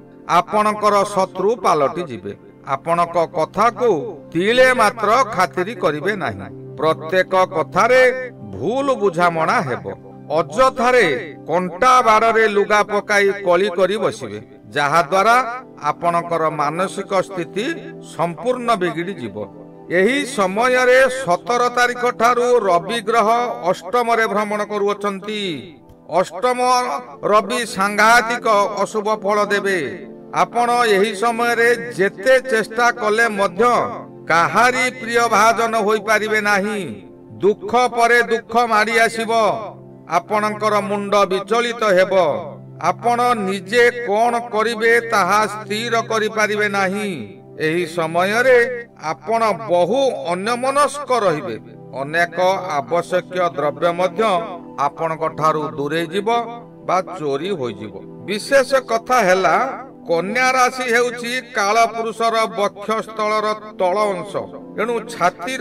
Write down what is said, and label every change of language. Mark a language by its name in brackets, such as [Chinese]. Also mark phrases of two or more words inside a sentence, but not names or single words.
[Odia] ଆପଣଙ୍କର ଶତ୍ରୁ ପାଲଟି ଯିବେ ଆପଣଙ୍କ କଥା କୁ ତିଳେ ମାତ୍ର ଖାତିରି କରିବେ ନାହିଁ ପ୍ରତ୍ୟେକ କଥାରେ ଭୁଲ ବୁଝାମଣା ହେବ ଅଯଥାରେ କଣ୍ଟା ବାଡ଼େ ଲୁଗା ପକାଇ କଳି କରି ବସିବେ ଯାହା ଦ୍ୱାରା ଆପଣଙ୍କର ମାନସିକ ସ୍ଥିତି ସମ୍ପୂର୍ଣ୍ଣ ବିଗିଡ଼ି ଯିବ ଏହି ସମୟ ରେ 17 ତାରିଖ ଠାରୁ ରବି ଗ୍ରହ ଅଷ୍ଟମ ରେ ଭ୍ରମଣ କରୁଛନ୍ତି ଅଷ୍ଟମ ରବି ସାଂଘାତିକ ଅଶୁଭ ଫଳ ଦେବେ ଆପଣ ଏହି ସମୟ ରେ ଯେତେ ଚେଷ୍ଟା କଲେ ମଧ୍ୟ କାହାରି ପ୍ରିୟ ଭାଜନ ହୋଇ ପାରିବେ ନାହିଁ ଦୁଃଖ ପରେ ଦୁଃଖ ମାଡ଼ି ଆସିବ ଆପଣଙ୍କର ମୁଣ୍ଡ ବିଚଳିତ ହେବ ଆପଣ ନିଜେ କଣ କରିବେ ତାହା ସ୍ଥିର କରି ପାରିବେ ନାହିଁ ଏହି ସମୟ ରେ ଆପଣ ବହୁ ଅନ୍ୟମନସ୍କ ରହିବେ ଅନେକ ଆବଶ୍ୟକ ଦ୍ରବ୍ୟ ମଧ୍ୟ ଆପଣଙ୍କ ଠାରୁ ଦୂରେ ଯିବ ବା ଚୋରି ହୋଇ ଯିବ ବିଶେଷ କଥା ହେଲା କନ୍ୟା ରାଶି ହେଉଛି କାଳ ପୁରୁଷର ବକ୍ଷସ୍ଥଳର ତଳ ଅଂଶ ଏଣୁ ଛାତିର